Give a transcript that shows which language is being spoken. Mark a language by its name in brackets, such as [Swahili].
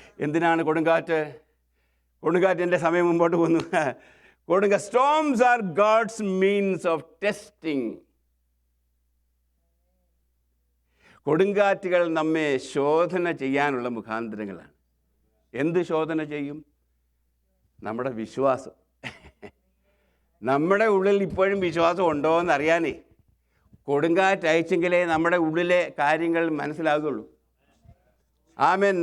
[Malayalam] എന്തിനാണ് കൊടുങ്കാറ്റിൻ്റെ സമയം മുമ്പോട്ട് പോകുന്നു? [English] storms are God's means of testing. [Malayalam] കൊടുങ്കാറ്റുകൾ നമ്മെ ശോധന ചെയ്യാനുള്ള മുഖാന്തരങ്ങളാണ്. എന്ത് ശോധന ചെയ്യും? നമ്മുടെ വിശ്വാസം. നമ്മുടെ ഉള്ളിൽ ഇപ്പോഴും വിശ്വാസം ഉണ്ടോ എന്നറിയാനേ കൊടുങ്കാറ്റ് അയച്ചെങ്കിലേ നമ്മുടെ ഉള്ളിലെ കാര്യങ്ങൾ മനസ്സിലാകുള്ളൂ. ആമേൻ.